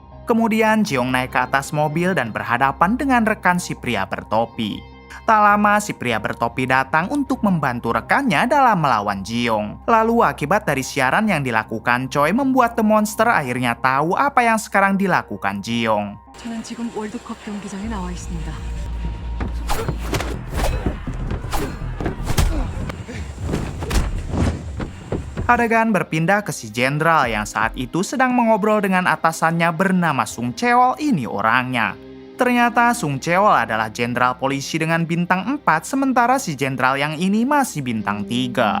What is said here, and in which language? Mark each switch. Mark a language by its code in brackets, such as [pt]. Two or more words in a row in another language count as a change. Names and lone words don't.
[id] Kemudian Jiong naik ke atas mobil dan berhadapan dengan rekan si pria bertopi. Tak lama si pria bertopi datang untuk membantu rekannya dalam melawan Jiong. Lalu akibat dari siaran yang dilakukan Choi membuat The Monster akhirnya tahu apa yang sekarang dilakukan Jiong. [ko] 저는 지금 월드컵 경기장에 나와 있습니다. [id] Adegan berpindah ke si jenderal yang saat itu sedang mengobrol dengan atasannya bernama Sung Cheol. Ini orangnya. Ternyata Sung Cheol adalah jenderal polisi dengan bintang 4, sementara si jenderal yang ini masih bintang 3.